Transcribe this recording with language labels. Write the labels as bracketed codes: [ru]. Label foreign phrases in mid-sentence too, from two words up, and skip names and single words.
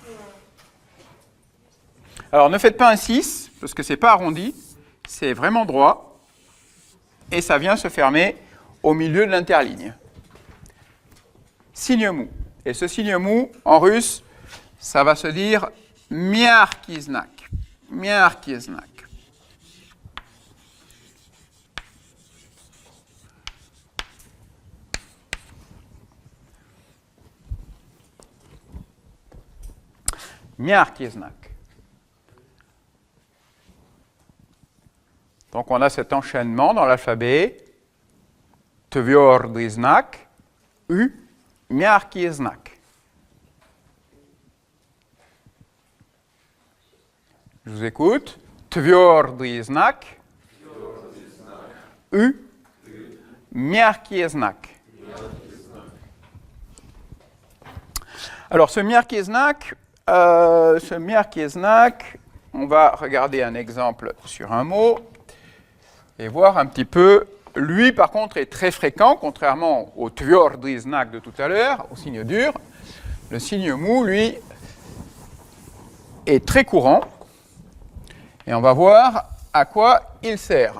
[fr] Alors, ne faites pas un 6, parce que ce n'est pas arrondi, c'est vraiment droit, et ça vient se fermer au milieu de l'interligne. Signe mou. Et ce signe mou, en russe, ça va se dire [ru] miarki znak. Miarki znak. Miarki znak. [fr] Donc on a cet enchaînement dans l'alphabet. [ru] Tvrdy znak, U, miarki znak. [fr] Je vous écoute. [ru] Tvrdy znak, U. Miarki znak. [fr] Alors, ce [ru] miarki znak, [fr] on va regarder un exemple sur un mot et voir un petit peu. Lui, par contre, est très fréquent, contrairement au [ru] tvrdi znak [fr] de tout à l'heure, au signe dur. Le signe mou, lui, est très courant. Et on va voir à quoi il sert.